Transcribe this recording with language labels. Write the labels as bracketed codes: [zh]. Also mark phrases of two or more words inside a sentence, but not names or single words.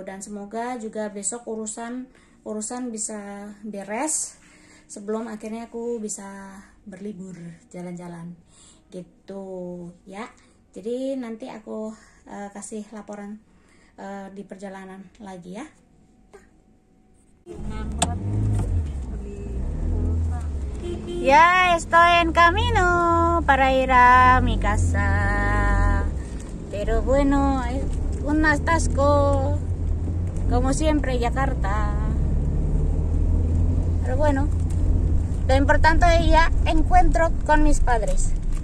[id] Dan semoga juga besok urusan bisa beres sebelum akhirnya aku bisa berlibur jalan-jalan gitu ya. Jadi nanti aku kasih laporan di perjalanan lagi ya. Ya, [es] estoy en camino para ir a mi casa, pero bueno, un atasco como siempre Jakarta, pero bueno, lo importante es ya encuentro con mis padres.